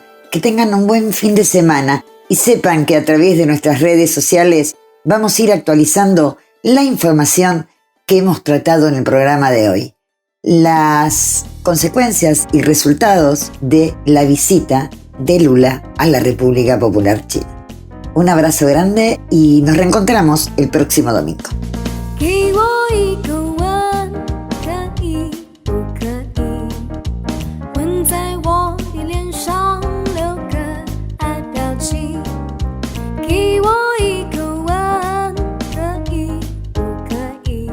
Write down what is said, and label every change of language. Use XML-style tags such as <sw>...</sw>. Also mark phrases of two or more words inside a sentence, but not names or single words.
<es>Que tengan un buen fin de semana y sepan que a través de nuestras redes sociales vamos a ir actualizando la información que hemos tratado en el programa de hoy. Las consecuencias y resultados de la visita de Lula a la República Popular China. Un abrazo grande y nos reencontramos el próximo domingo.</es> <zh>给我一个吻，可以不可以？吻在我的脸上，留个爱表情。给我一个吻，可以不可以？</zh>